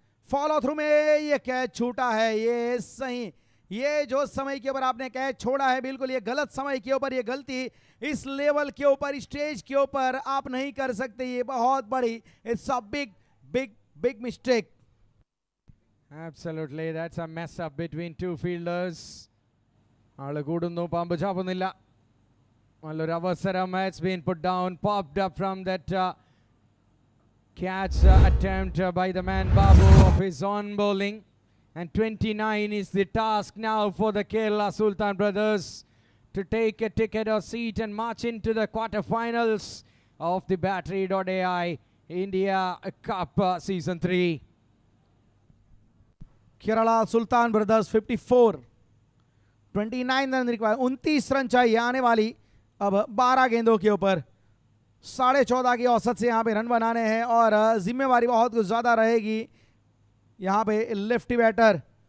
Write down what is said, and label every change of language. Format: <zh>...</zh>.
<hi>Follow through में ये catch छूटा है. ये सही, ये जो समय के ऊपर आपने कैच छोड़ा है, बिल्कुल ये गलत समय के ऊपर ये गलती. इस लेवल के ऊपर, स्टेज के ऊपर आप नहीं कर सकते. ये बहुत बड़ी,</hi> <en>It's a big big big mistake. Absolutely, that's a mess up between two fielders.</en> <ml>ആള് കൂടുന്നു, പാമ്പ് ചാവുന്നില്ല. നല്ലൊരു അവസരം.</ml> <en>It's been put down, popped up from that catch attempt by the man Babu of his own bowling. And 29 is the task now for the Kerala Sultan brothers to take a ticket or seat and march into the quarterfinals of the Battery.ai India Cup Season 3. Kerala Sultan brothers 54.</en> <hi>29 run require, 29 run चाहिए आने वाली अब 12 गेंदों के ऊपर। 14.5 की औसत से यहाँ पे रन बनाने हैं और जिम्मेवारी बहुत कुछ ज़्यादा रहेगी यहाँ पे लेफ्टी बैटर।</hi>